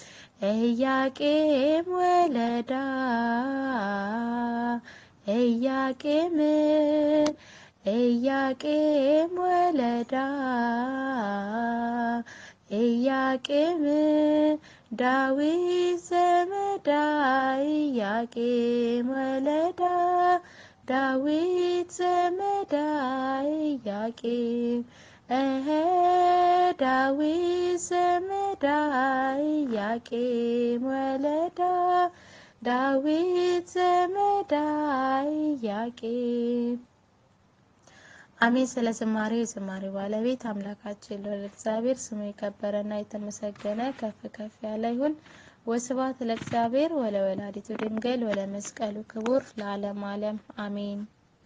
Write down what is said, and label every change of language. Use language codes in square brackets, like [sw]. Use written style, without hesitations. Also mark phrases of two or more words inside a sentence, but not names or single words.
[gez] ኢያቄም ወለዳ ኢያቄም ኢያቄም ወለዳ ኢያቄም ዳዊት ዘመዳ ኢያቄም ወለዳ ዳዊት ዘመዳ ኢያቄም ዳዊት ዘመዳ ኢያቄም ወለዳ ዳዊት ዘመዳ ኢያቄም። አሜን። [am] ስለ ዝማሬ የዝማሬ ባለቤት አምላካችን ልዑል እግዚአብሔር ስሙ የከበረና የተመሰገነ ከፍ ከፍ ያለ ይሁን። [gez] ወስብሐት ለእግዚአብሔር ወለወላዲቱ ድንግል ወለመስቀሉ ክቡር ለዓለመ ዓለም አሜን።